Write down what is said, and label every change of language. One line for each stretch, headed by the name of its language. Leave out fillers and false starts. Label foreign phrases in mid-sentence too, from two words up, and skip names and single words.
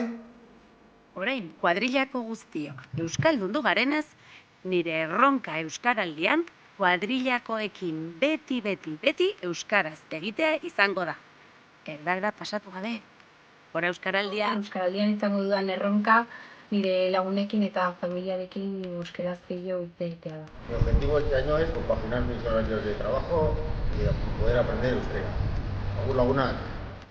Basque: Orain, kuadrillako guztiok euskaldundu garenez, nire erronka euskaraldian kuadrillakoekin beti euskaraz egitea izango da. Erdara pasatu gabe. Hora euskaraldian izango dudan erronka nire lagunekin eta familiarekin euskaraz gehiago hitz egitea da.
Spanish: Mi objetivo este año es compaginar mis horarios de trabajo y poder aprender euskera.
Basque: Agur lagunak!